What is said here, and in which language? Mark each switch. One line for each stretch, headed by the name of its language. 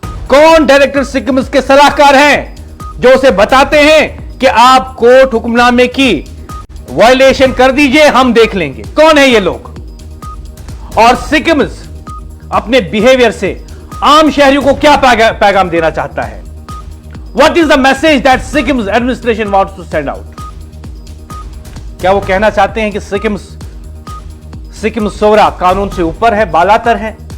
Hindi: कौन डायरेक्टर सिक्किम्स के सलाहकार हैं जो उसे बताते हैं कि आप कोर्ट हुक्मनामे की वायलेशन कर दीजिए, हम देख लेंगे? कौन है ये लोग? और सिक्किम्स अपने बिहेवियर से आम शहरियों को क्या पैगाम देना चाहता है?
English: What is the message that Sikkim's administration wants to send out?
Hindi: क्या वो कहना चाहते हैं कि सिक्किम सोरा कानून से ऊपर है, बालातर है?